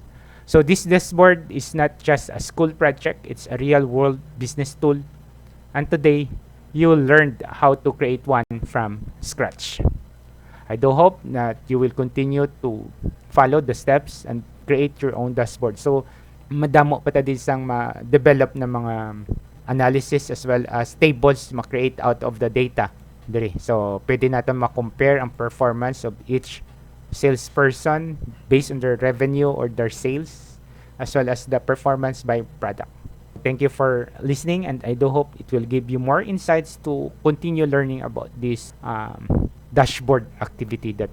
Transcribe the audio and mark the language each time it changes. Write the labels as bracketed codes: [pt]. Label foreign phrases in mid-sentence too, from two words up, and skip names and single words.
[en] So this dashboard is not just a school project, it's a real world business tool. And today, you learned how to create one from scratch. I do hope that you will continue to follow the steps and create your own dashboard. So, [hil] madamo pa ta din sang ma-develop na mga [en] analysis as well as tables ma-create out of the data. Diri. So, [hil] pwede natin ma-compare ang [en] performance of each salesperson based on their revenue or their sales as well as the performance by product. Thank you for listening, and I do hope it will give you more insights to continue learning about this dashboard activity that we have.